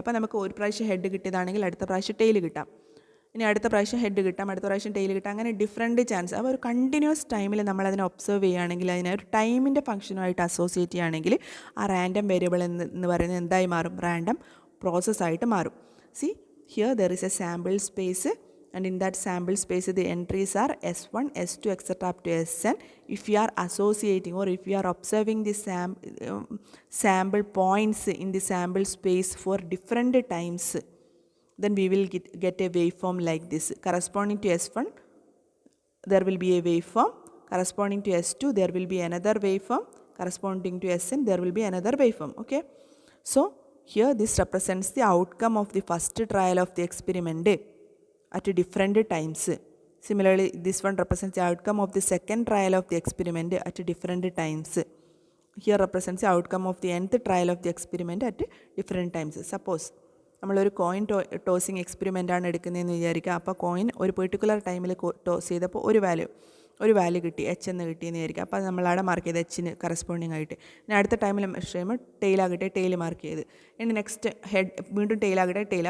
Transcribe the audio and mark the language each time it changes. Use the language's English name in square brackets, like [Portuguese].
[Malayalam] അപ്പോൾ നമുക്ക് ഒരു പ്രാവശ്യം ഹെഡ് കിട്ടിയതാണെങ്കിൽ അടുത്ത പ്രാവശ്യം ടെയിൽ കിട്ടാം, ഇനി അടുത്ത പ്രാവശ്യം ഹെഡ് കിട്ടാം, അടുത്ത പ്രാവശ്യം ടെയിൽ കിട്ടാം, അങ്ങനെ ഡിഫറെൻറ്റ് ചാൻസ്. അപ്പോൾ ഒരു കണ്ടിന്യൂസ് ടൈമിൽ നമ്മളതിനെ ഒബ്സർവ് ചെയ്യുകയാണെങ്കിൽ, അതിനെ ഒരു ടൈമിൻ്റെ ഫംഗ്ഷനുമായിട്ട് അസോസിയേറ്റ് ചെയ്യുകയാണെങ്കിൽ ആ റാൻഡം വേരിയബിൾ എന്ന് പറയുന്നത് എന്തായി മാറും, റാൻഡം പ്രോസസ്സായിട്ട് മാറും. [English] See, here there is a sample space, and in that sample space the entries are S1, S2, etc. up to Sn. If you are associating or if you are observing the sample points in the sample space for different times, then we will get a waveform like this. Corresponding to S1, there will be a waveform. Corresponding to S2, there will be another waveform. Corresponding to Sn, there will be another waveform. Okay. So here this represents the outcome of the first trial of the experiment at different times. Similarly, this one represents the outcome of the second trial of the experiment at different times. Here represents the outcome of the nth trial of the experiment at different times. [Malayalam] Suppose നമ്മളൊരു coin tossing experiment ആണ് എടുക്കുന്നതെന്ന് വിചാരിക്കുക. അപ്പോൾ coin ഒരു particular ടൈമിൽ toss ചെയ്തപ്പോൾ ഒരു value കിട്ടി, എച്ച് എന്ന് കിട്ടിയെന്ന് വിചാരിക്കുക. അപ്പോൾ നമ്മളവിടെ മാർക്ക് ചെയ്ത് എച്ചിന് കറസ്പോണ്ടിങ് ആയിട്ട്. ഇനി അടുത്ത ടൈമിൽ മെഷർ ചെയ്യുമ്പോൾ ടെയിലാകട്ടെ ടെയിൽ മാർക്ക് ചെയ്ത്, ഇനി നെക്സ്റ്റ് വീണ്ടും ടെയിലാകട്ടെ ടെയിൽ.